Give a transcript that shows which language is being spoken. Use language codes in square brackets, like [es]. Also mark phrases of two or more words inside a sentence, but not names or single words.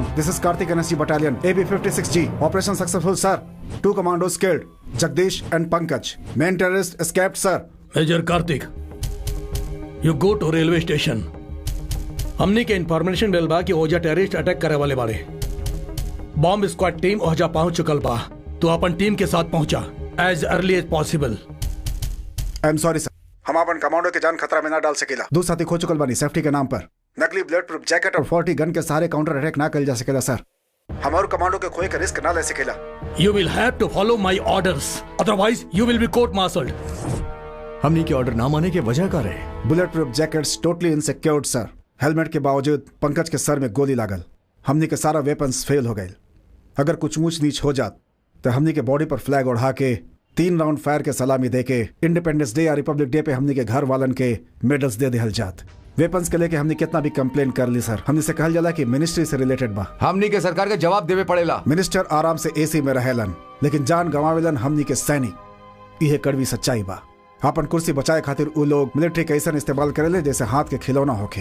[en] This is Karthik NSG Battalion, AB56G. Operation successful, sir. 2 commandos killed. Jagdish and Pankaj. Main terrorist escaped, sir. Major Kartik, you go to railway station. [bho] हमने के इंफॉर्मेशन मिल बा कि ओजा [en] terrorist attack [bho] करे वाले बाड़े। [en] bomb squad team [bho] ओजा पहुंच चुकल बा, तो अपन टीम के साथ पहुंचा [en] as early as possible. I am sorry sir, [bho] हम अपन कमांडो के जान खतरा में ना डाल सकेला। 2 साथी खो चुकल बानी सेफ्टी के नाम पर। नकली [en] bullet proof jacket [bho] और 40 गन के सहारे [en] counter attack [bho] ना कर जा सकेला सर। हम और कमांडो के खोए का रिस्क ना ले सकेला। [en] You will have to follow my orders, otherwise you will be court martialled. [bho] हमने के ऑर्डर ना माने के वजह का रहे? [en] bullet proof jackets totally insecured sir. [bho] हेलमेट के बावजूद पंकज के सर में गोली लागल। हमने के सारा [en] weapons fail [bho] हो गए। अगर कुछ ऊंच नीच हो जात तो हमने के बॉडी पर फ्लैग उड़ा के 3 राउंड फायर के सलामी दे के इंडिपेंडेंस डे या रिपब्लिक डे पे हमने के घर वालन के मेडल्स दे दिहल जात। वेपन्स के लेके हमने कितना भी कंप्लेन कर ली सर, हमने से कहल जाला कि मिनिस्ट्री से रिलेटेड बा। हमनी के सरकार के जवाब देवे पड़ेला। मिनिस्टर आराम से एसी में रहेलन, लेकिन जान गंवावेलन हमनी के सैनिक। यह कड़वी सच्चाई बा। अपन कुर्सी बचाए खातिर उ लोग मिलिट्री के ऐसा इस्तेमाल करेले जैसे हाथ के खिलौना होके।